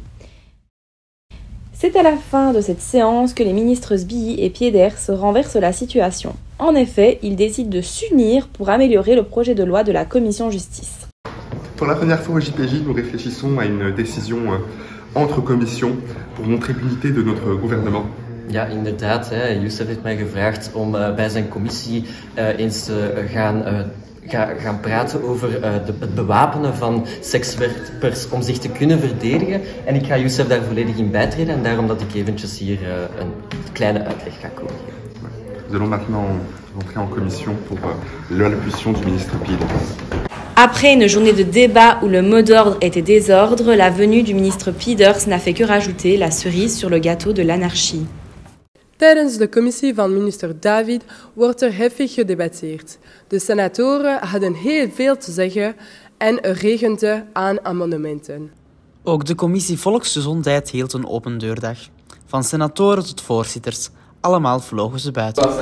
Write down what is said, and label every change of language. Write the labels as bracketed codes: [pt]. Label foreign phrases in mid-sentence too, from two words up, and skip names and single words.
[fr] C'est à la fin de cette séance que les ministres Sbii et Pieders renversent la situation. En effet, ils décident de s'unir pour améliorer le projet de loi de la commission justice. Pour la première fois au JPJ, nous réfléchissons à une décision entre commissions pour montrer l'unité de notre gouvernement. [nl] Ja, inderdaad. Youssef heeft mij gevraagd om bij zijn commissie eens te gaan praten over het bewapenen van sekswerkers om zich te kunnen verdedigen. En ik ga Youssef daar volledig in bijtreden en daarom dat ik eventjes hier een kleine uitleg ga komen geven. [fr] Nous allons maintenant rentrer en commission pour l'allocution du ministre Pieders. Après une journée de débat où le mot d'ordre était désordre, la venue du ministre Pieders n'a fait que rajouter la cerise sur le gâteau de l'anarchie. [nl] Tijdens de commissie van minister David wordt heftig gedebatteerd. De senatoren hadden heel veel te zeggen en er regende aan amendementen. Ook de commissie Volksgezondheid hield een open deurdag. Van senatoren tot voorzitters, allemaal vlogen ze buiten.